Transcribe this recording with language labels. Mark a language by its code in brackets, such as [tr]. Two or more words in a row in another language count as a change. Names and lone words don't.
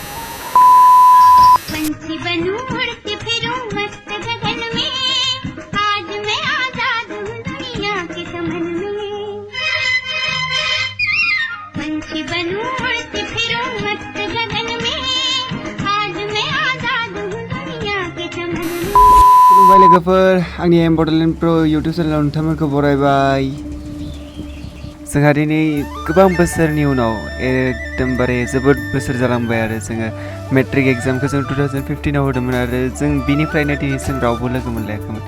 [hi] पंछी बनूं उड़ती फिरूं मस्त गगन में आज मैं आजाद हूँ दुनिया के चमन में पंछी बनूं उड़ती फिरूं मस्त गगन में आज मैं आजाद हूँ दुनिया के चमन में [brx] खुलुमबाय लोगोफोर आंनि बडलेण्ड प्र इउटुब चेनेलाव नोंथांमोनखौ बरायबाय जोंहा दिनै गोबां बोसोरनि उनाव एकदमबारे जोबोद बोसोर जालांबाय आरो जोङो मेट्रिक एग्जामखौ जों 2015 आव होदोंमोन आरो जों बिनिफ्रायनो दिनैसिम रावबो लोगो मोनलायाखैमोन